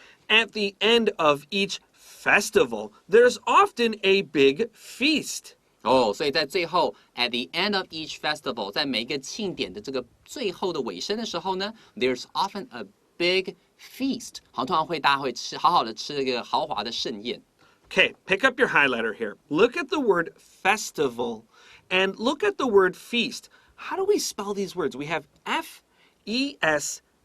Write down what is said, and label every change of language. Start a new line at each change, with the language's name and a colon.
English: At the end of each festival, there's often a big feast.
Chinese: 所以在最后 ，
English: at the end of each festival，
Chinese: 在每一个庆典的这个最后的尾声的时候呢 ，
English: there's often a big feast
Chinese: 好，通常大家会好好的吃一个豪华的盛宴。
English: Okay, pick up your highlighter here. Look at the word festival and look at the word feast. How do we spell these words? We have F-E-S-T-I-V-A-L.